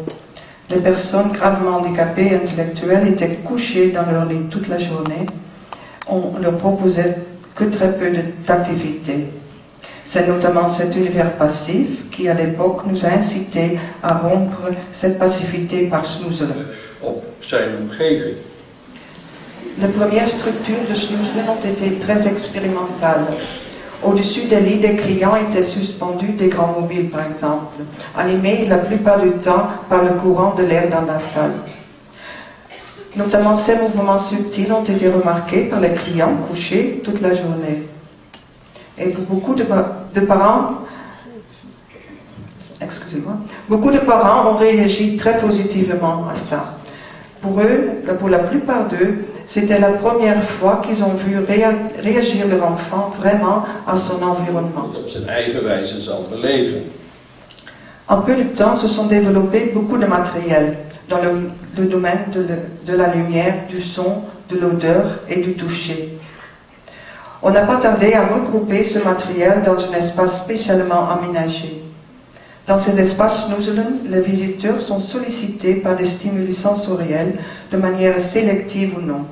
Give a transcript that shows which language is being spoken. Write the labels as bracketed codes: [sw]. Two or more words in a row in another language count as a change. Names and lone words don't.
[fr] Les personnes gravement handicapées intellectuelles étaient couchées dans leur lit toute la journée. On ne leur proposait que très peu d'activités. C'est notamment cet univers passif qui, à l'époque, nous a incités à rompre cette passivité par snoezelen. [nl] Op zijn omgeving. [fr] Les premières structures de snoezelen ont été très expérimentales. Au-dessus des lits des clients étaient suspendus des grands mobiles, par exemple, animés la plupart du temps par le courant de l'air dans la salle. Notamment, ces mouvements subtils ont été remarqués par les clients couchés toute la journée. Et pour beaucoup de parents, beaucoup de parents ont réagi très positivement à ça. Pour eux, pour la plupart d'eux, c'était la première fois qu'ils ont vu réagir leur enfant vraiment à son environnement. [nl] Op zijn eigen wijze zal beleven. [fr] En peu de temps, se sont développés beaucoup de matériel dans le domaine de la lumière, du son, de l'odeur et du toucher. On n'a pas tardé à regrouper ce matériel dans un espace spécialement aménagé. Dans ces espaces snoezelen, les visiteurs sont sollicités par des stimuli sensoriels de manière sélective ou non.